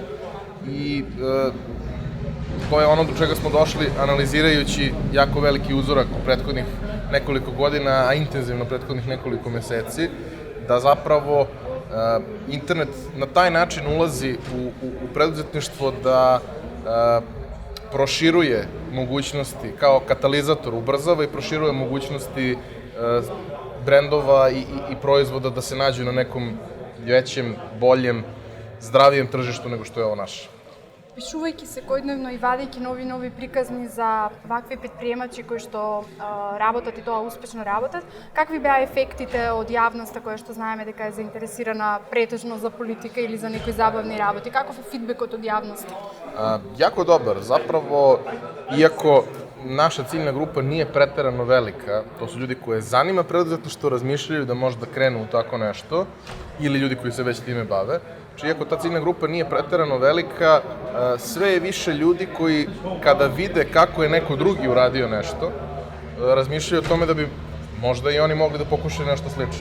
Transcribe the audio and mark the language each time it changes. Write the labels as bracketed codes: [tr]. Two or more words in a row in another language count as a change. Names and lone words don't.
[sr] I to je ono do čega smo došli analizirajući jako veliki uzorak u prethodnih nekoliko godina, a intenzivno prethodnih nekoliko meseci, da zapravo internet na taj način ulazi u preduzetništvo da proširuje mogućnosti kao katalizator, ubrzava i proširuje mogućnosti brendova i proizvoda da se nađu na nekom većem, boljem, zdravijem tržištu nego što je ovo naše. [mk] Пишувајќи секојдневно и вадејќи нови приказни за вакви предприемачи кои што работат и тоа успешно работат, какви беа ефектите од јавноста која што знаеме дека е заинтересирана претежно за политика или за некои забавни работи? Каков е фидбекот од јавноста? [sr] Jako dobar. Zapravo, iako naša ciljna grupa nije preterano velika, to su ljudi koje zanima preduzetništvo, razmišljaju da možda krenu u tako nešto, ili ljudi koji se već time bave. Iako ta ciljna grupa nije preterano velika, sve je više ljudi koji kada vide kako je neko drugi uradio nešto, razmišljaju o tome da bi možda i oni mogli da pokušaju nešto slično.